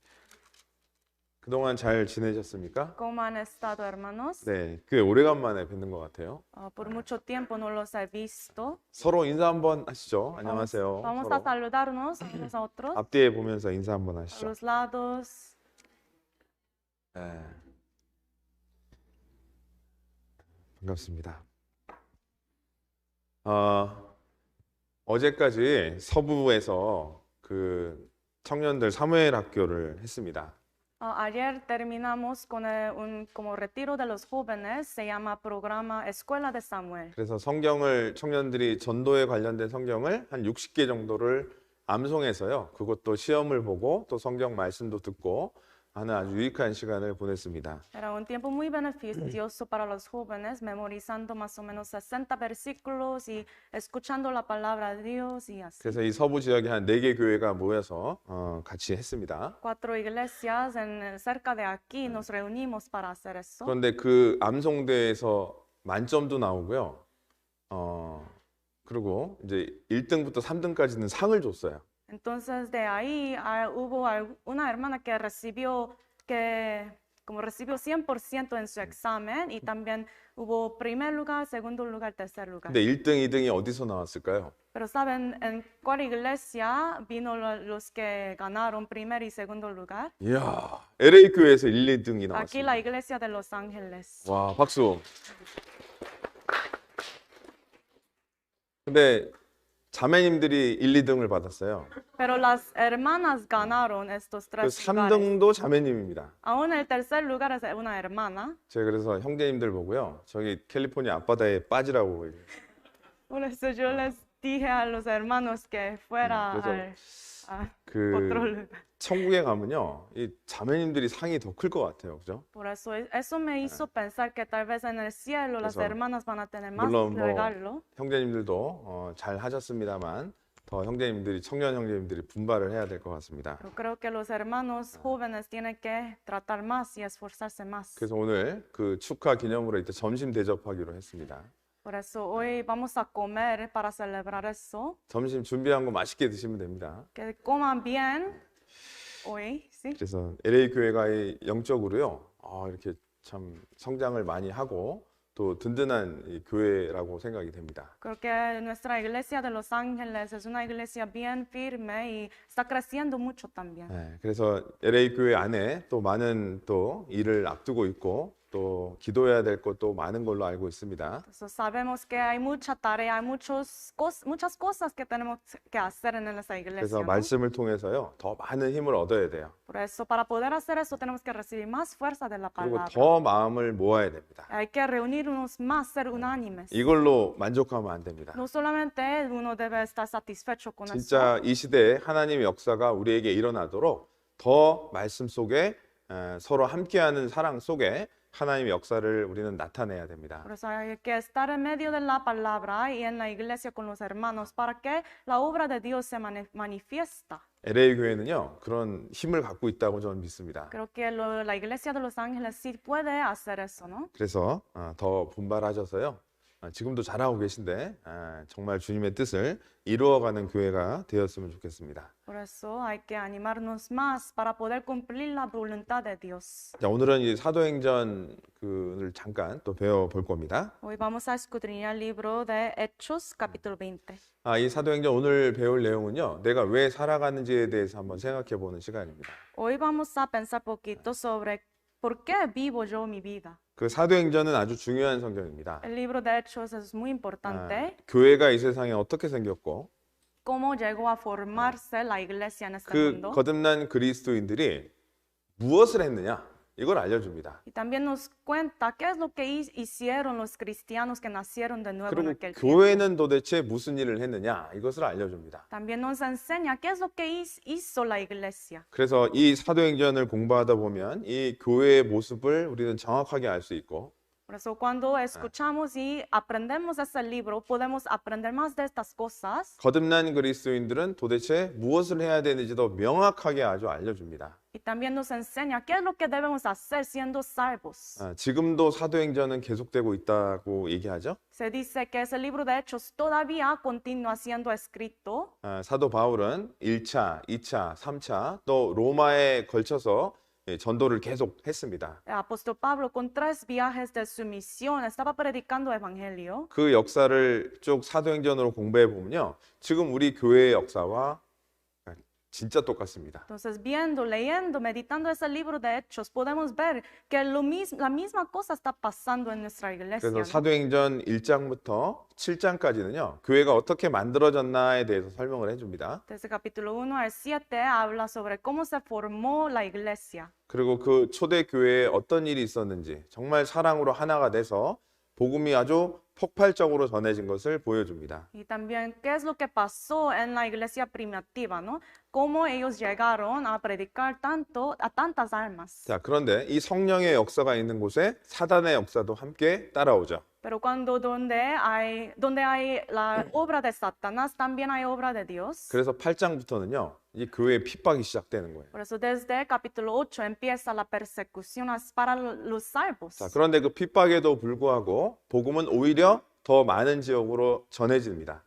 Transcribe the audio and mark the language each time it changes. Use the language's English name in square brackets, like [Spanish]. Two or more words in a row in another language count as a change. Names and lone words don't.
[Korean] 그동안 잘 지내셨습니까? [Spanish] ¿Cómo han estado, hermanos? [Korean] 네, 꽤 오래간만에 뵙는 것 같아요. [Spanish] Por mucho tiempo no los he visto. [Korean] 서로 인사 한번 하시죠. [Spanish] Vamos, [Korean] 안녕하세요. [Spanish] vamos a [Korean] 서로. [Spanish] saludarnos unos a otros, [Korean] 앞뒤에 보면서 인사 한번 [Spanish] a [Korean] 하시죠. [Spanish] los lados. [Korean] 네. 반갑습니다. 어제까지 서부에서 그 청년들 사무엘 학교를 했습니다. [Spanish] Ayer terminamos con un como retiro de los jóvenes, se llama programa Escuela de Samuel. [Korean] 그래서 성경을 청년들이 전도에 관련된 성경을 한 60개 정도를 암송해서요. 그것도 시험을 보고 또 성경 말씀도 듣고 하는 아주 유익한 시간을 보냈습니다. [Spanish] Era un tiempo muy beneficioso para los jóvenes, memorizando más o menos 60 versículos y escuchando la palabra de Dios y así. [Korean] 그래서 이 서부 지역에 한 4개 교회가 모여서 같이 했습니다. [Spanish] 4 iglesias cerca de aquí nos reunimos para hacer eso. [Korean] 그런데 그 암송대에서 만점도 나오고요. 그리고 이제 1등부터 3등까지는 상을 줬어요. [Spanish] Entonces de ahí hubo una hermana que recibió 100% en su examen y también hubo primer lugar, segundo lugar, tercer lugar. [Korean] 근데 1등, 2등이 어디서 나왔을까요? [Spanish] Pero ¿saben en cuál iglesia vino los que ganaron primer y segundo lugar? [Korean] 이야, LA 교회에서 1, 2등이 [Spanish] Aquí [Korean] 나왔습니다. [Spanish] la iglesia de Los Ángeles. [Korean] 와, 박수. 근데 자매님들이 1, 2등을 받았어요. [Spanish] Pero las hermanas ganaron estos [Korean] 그 [Spanish] 3 lugares. [Korean] 3등도 자매님입니다. [Spanish] Aún el tercer lugar es una hermana. [Korean] 제가 그래서 형제님들 보고요. 저기 캘리포니아 앞바다에 빠지라고. [Spanish] Por eso yo les dije a los hermanos que fuera [Korean] 그래서 [Spanish] a [Korean] 그 [Spanish] otro lugar. [Korean] 천국에 가면요. 이 자매님들이 상이 더 클 것 같아요. 그죠? [Spanish] Por eso, eso me hizo pensar que tal vez en el cielo las [Korean] 그래서 [Spanish] hermanas van a tener más [Korean] 물론 뭐 [Spanish] regalo. [Korean] 형제님들도 잘 하셨습니다만 더 형제님들이 청년 형제님들이 분발을 해야 될 것 같습니다. [Spanish] Yo creo que los hermanos jóvenes tienen que tratar más y esforzarse más. [Korean] 그래서 오늘 그 축하 기념으로 이때 점심 대접하기로 했습니다. [Spanish] Por eso hoy vamos a comer para celebrar eso. [Korean] 점심 준비한 거 맛있게 드시면 됩니다. [Spanish] Que coman bien hoy, ¿sí? [Korean] 그래서 LA 교회가 영적으로요. 이렇게 참 성장을 많이 하고 또 든든한 이 교회라고 생각이 됩니다. [Spanish] Creo que nuestra iglesia de Los Ángeles es una iglesia bien firme y está creciendo mucho también. [Korean] 네, 그래서 LA 교회 안에 또 많은 또 일을 앞두고 있고 또 기도해야 될 것도 많은 걸로 알고 있습니다. [Spanish] Entonces sabemos que hay mucha tarea, hay muchas cosas que tenemos que hacer en esa iglesia, [Korean] 그래서 [Spanish] ¿no? [Korean] 말씀을 통해서요, 더 많은 힘을 얻어야 돼요. [Spanish] Por eso, para poder hacer eso, tenemos que recibir más fuerza de la [Korean] 그리고 [Spanish] palabra. [Korean] 더 마음을 모아야 됩니다. [Spanish] Hay que reunirnos más, ser unánimes. [Korean] 이걸로 만족하면 안 됩니다. [Spanish] No solamente uno debe estar satisfecho con eso, [Korean] 진짜 이 시대에 하나님의 역사가 우리에게 일어나도록 더 말씀 속에 서로 함께하는 사랑 속에 하나님의 역사를 우리는 나타내야 됩니다. [Spanish] por eso hay que estar en medio de la palabra y en la iglesia con los hermanos para que la obra de Dios se manifiesta. [Korean] LA 교회는요, 그런 힘을 갖고 있다고 저는 믿습니다. [Spanish] Creo que la iglesia de Los Ángeles sí puede hacer eso, ¿no? [Korean] 그래서 더 분발하셔서요, 지금도 잘하고 계신데 정말 주님의 뜻을 이루어가는 교회가 되었으면 좋겠습니다. [Spanish] Por eso hay que animarnos más para poder cumplir la voluntad de Dios. [Korean] 자, 오늘은 이 사도행전을 잠깐 또 배워볼 겁니다. [Spanish] Hoy vamos a escudriñar el libro de Hechos, capítulo 20. [Korean] 이 사도행전 오늘 배울 내용은요, 내가 왜 살아가는지에 대해서 한번 생각해 보는 시간입니다. [Spanish] Hoy vamos a pensar poquito sobre por qué vivo yo mi vida. [Korean] 그 사도행전은 아주 중요한 성경입니다. [Spanish] El libro de Hechos es muy importante. [Korean] 교회가 이 세상에 어떻게 생겼고, [Spanish] Cómo llegó a formarse la iglesia en este [Korean] 그 [Spanish] mundo. [Korean] 거듭난 그리스도인들이 무엇을 했느냐, 이걸 알려줍니다. [Spanish] Y también nos cuenta qué es lo que hicieron los cristianos que nacieron de nuevo en [Korean] 그리고 [Spanish] aquel tiempo. [Korean] 교회는 도대체 무슨 일을 했느냐, 이것을 알려줍니다. [Spanish] También nos enseña qué es lo que hizo la iglesia. [Korean] 그래서 이 사도행전을 공부하다 보면 이 교회의 모습을 우리는 정확하게 알 수 있고, [Spanish] Por eso cuando escuchamos y aprendemos ese libro, podemos aprender más de estas cosas. [Korean] 거듭난 그리스도인들은 도대체 무엇을 해야 되는지도 명확하게 아주 알려줍니다. [Spanish] Y también nos enseña qué es lo que debemos hacer siendo salvos. [Korean] 지금도 사도행전은 계속되고 있다고 얘기하죠. [Spanish] Se dice que ese libro de Hechos todavía continúa siendo escrito. [Korean] 사도 바울은 1차, 2차, 3차 또 로마에 걸쳐서 전도를 계속 했습니다. [Spanish] El apóstol Pablo con 3 viajes de su misión estaba predicando evangelio. [Korean] 그 역사를 쭉 사도행전으로 공부해 보면요, 지금 우리 교회의 역사와 진짜 똑같습니다. [Spanish] Entonces, viendo, leyendo, meditando ese libro de Hechos, podemos ver que la misma cosa está pasando en nuestra iglesia, [Korean] 그래서 [Spanish] ¿no? [Korean] 사도행전 1장부터 7장까지는요, 교회가 어떻게 만들어졌나에 대해서 설명을 해줍니다. [Spanish] Desde capítulo 1 al 7 habla sobre cómo se formó la iglesia. [Korean] 그리고 그 초대 교회에 어떤 일이 있었는지, 정말 사랑으로 하나가 돼서 복음이 아주 폭발적으로 전해진 것을 보여줍니다. [Spanish] Y también qué es lo que pasó en la iglesia primitiva, ¿no? Cómo ellos llegaron a predicar a tantas almas. [Korean] 자, 그런데 이 성령의 역사가 있는 곳에 사단의 역사도 함께 따라오죠. [Spanish] Pero donde hay la obra de Satanás, también hay obra de Dios. [Korean] 그래서 8장부터는요, 이 교회의 핍박이 시작되는 거예요. [Spanish] Por eso desde capítulo 8 empieza la persecución para los salvos. [Korean] 자, 그런데 그 핍박에도 불구하고 복음은 오히려 더 많은 지역으로 전해집니다.